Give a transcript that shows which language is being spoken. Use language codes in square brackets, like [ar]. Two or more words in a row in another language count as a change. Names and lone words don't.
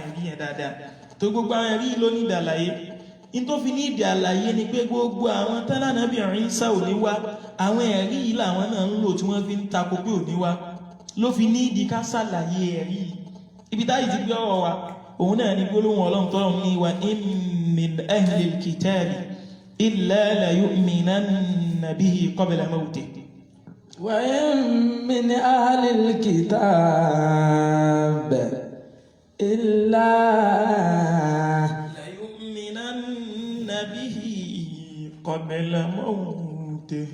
[yo] ẹ̀rí yẹn dáadáa tó gbogbo àwọn ẹ̀rí ló ní ìdàlàyé in tó fi ní ìdí àlàyé ni pé gbogbo àwọn tán Ànábì Ìsá ò ní wá àwọn ẹ̀rí yìí làwọn náà ń lò tí wọ́n fi ń takò pé ò ní wá ló fi ní ìdí ká sàlàyé ẹ̀rí ibi táyì ti gbé ọ̀rọ̀ wa òun náà ni gbólóhùn Ọlọ́run tọ́lọ̀ ní [ar] وإن من أهل الكتاب إلا ليؤمنن به قبل موته وإن من أهل الكتاب إلا ليؤمنن به قبل موته